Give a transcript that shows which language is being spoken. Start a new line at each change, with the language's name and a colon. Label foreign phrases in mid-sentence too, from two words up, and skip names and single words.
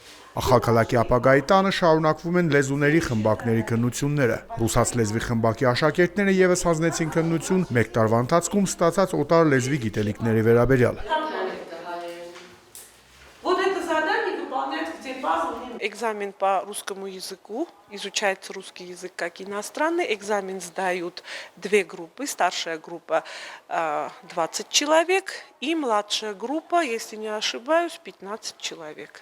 Armenian: Ախալքալակի ապագայի տանը շարունակվում են լեզուների խմբակների քննությունները։ Ռուսաց լեզվի խմբակի աշակերտները եւս հանձնեցին քննություն մեկ տարվա ընթացքում ստացած օտար լեզվի գիտելիքների վերաբերյալ։
Russian: Экзамен по русскому языку, изучается русский язык как иностранный. Экзамен сдают две группы. Старшая группа 20 человек и младшая группа, если не ошибаюсь, 15 человек.